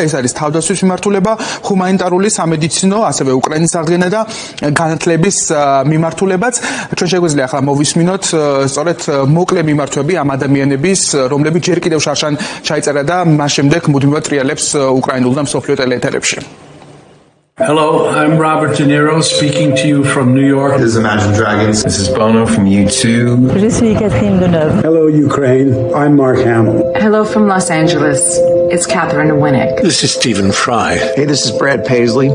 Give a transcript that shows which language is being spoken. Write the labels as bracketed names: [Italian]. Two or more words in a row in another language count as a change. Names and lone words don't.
[Georgian] ეს არის თავდასხმის მიმართულება, ჰუმანიტარული, სამედიცინო, ასევე უკრაინის აღდგენა და განათლების მიმართულებაც. ჩვენ შეგვიძლია ახლა მოვისმინოთ სწორედ მოკლე მიმართვები ამ ადამიანების, რომლებიც ჯერ კიდევ შარშან ჩაიწერა და მას შემდეგ მუდმივად ტრიალებს უკრაინულ და მსოფლიო ტელეეთერებში. [English] Hello, I'm Robert De Niro speaking to you from New York. This is Imagine Dragons. This is Bono from U2. [French] Je suis Catherine Deneuve. [English] Hello, Ukraine. I'm Mark Hamill. Hello from Los Angeles. It's Catherine Winnick. This is Stephen Fry. Hey, this is Brad Paisley.